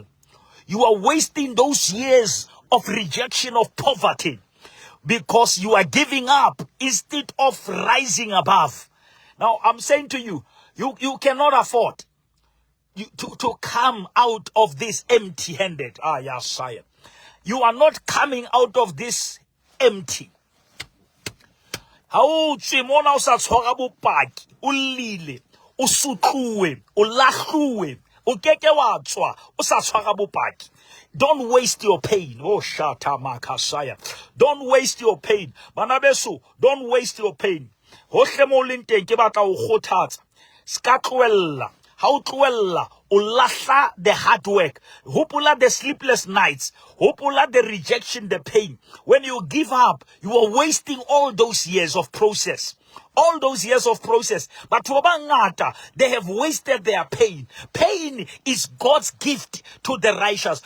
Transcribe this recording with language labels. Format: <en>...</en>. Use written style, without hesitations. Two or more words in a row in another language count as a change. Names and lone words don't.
<en>You are wasting those years of rejection, of poverty, because you are giving up instead of rising above. Now, I'm saying to you, you cannot afford to come out of this empty-handed. Yasaya. You are not coming out of this empty.</en> <st>How tsimona o sa tshwara bopaki, o lile, o sutluwe, o lahluwe, O keke wa tswa, o sa tshwara bopaki.</st> <en>Don't waste your pain. Oh, Shata Makasaya. Don't waste your pain. Manabeso, don't waste your pain.</en> <st>Hohle mo leng teng ke batla o kgothatsa. Ska tlohella. Ha o tlohella, o lahla</st> <en>the hard work. Hopola the sleepless nights. Hopola the rejection, the pain. When you give up, you are wasting all those years of process. All those years of process. But Wabangata, they have wasted their pain. Pain is God's gift to the righteous.</en>